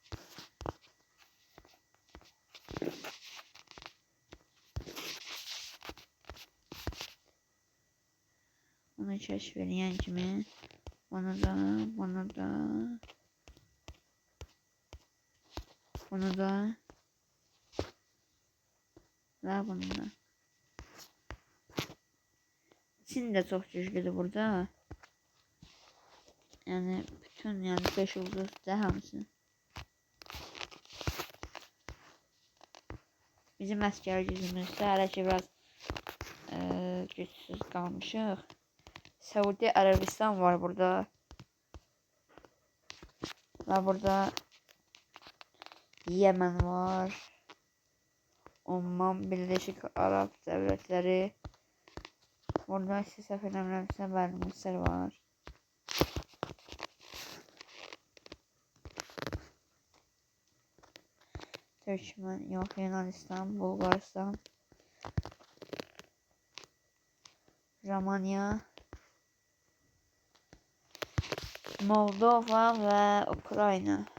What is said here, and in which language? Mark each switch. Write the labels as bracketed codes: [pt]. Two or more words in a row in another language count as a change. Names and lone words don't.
[az] Bunu kəşf edən kimi bunu da və bunu da. [tr] Çin de çok güçlüdür burada. [az] Yani bütün 5 ulduz da hamısı. Bizim əskər gücümüzdə hələ ki biraz gücsüz qalmışıq. Səudi Ərəbistan var burada. Və burada Yemen var. [tr] Oman, Birleşik Arap Devletleri. [az] Burada size səhv eləmirəmsə bəli, Mısır var. Türkmen, yox, Yunanistan, Bulgaristan, Romanya, Moldova və Ukrayna.